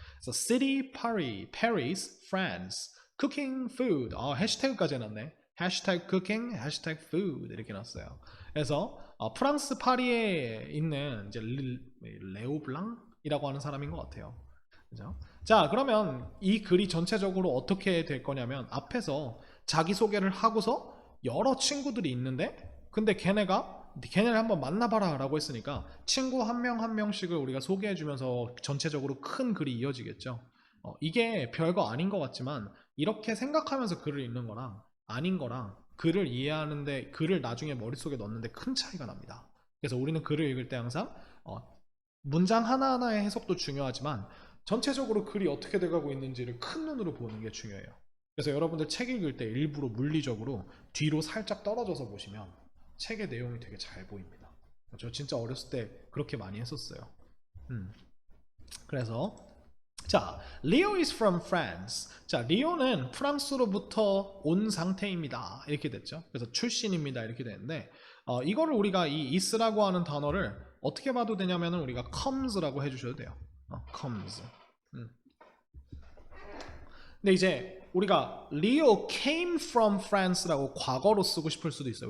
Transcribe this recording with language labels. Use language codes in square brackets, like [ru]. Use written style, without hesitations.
[en] 그래서 city, Paris, France, cooking, food. [ko] 해시태그까지 해놨네. 해시태그 cooking, 해시태그 food 이렇게 놨어요. 그래서 프랑스 파리에 있는 이제 레오블랑이라고 하는 사람인 것 같아요. 그죠? 자, 그러면 이 글이 전체적으로 어떻게 될 거냐면 앞에서 자기소개를 하고서 여러 친구들이 있는데 근데 걔네를 한번 만나봐라 라고 했으니까 친구 한 명 한 명씩을 우리가 소개해주면서 전체적으로 큰 글이 이어지겠죠. 이게 별거 아닌 것 같지만 이렇게 생각하면서 글을 읽는 거랑 아닌 거랑 글을 이해하는데 글을 나중에 머릿속에 넣는데 큰 차이가 납니다. 그래서 우리는 글을 읽을 때 항상 문장 하나하나의 해석도 중요하지만 전체적으로 글이 어떻게 돼가고 있는지를 큰 눈으로 보는 게 중요해요. 그래서 여러분들 책 읽을 때 일부러 물리적으로 뒤로 살짝 떨어져서 보시면 책의 내용이 되게 잘 보입니다. 저 진짜 어렸을 때 그렇게 많이 했었어요. 그래서 자, [en] Leo is from France. [ko] 자, 리오는 프랑스로부터 온 상태입니다. 이렇게 됐죠. 그래서 출신입니다. 이렇게 되는데 이거를 우리가 이 is라고 하는 단어를 어떻게 봐도 되냐면은 우리가 comes라고 해주셔도 돼요. comes. 근데 이제 우리가 [en] Leo came from France [ko] 라고 과거로 쓰고 싶을 수도 있어요.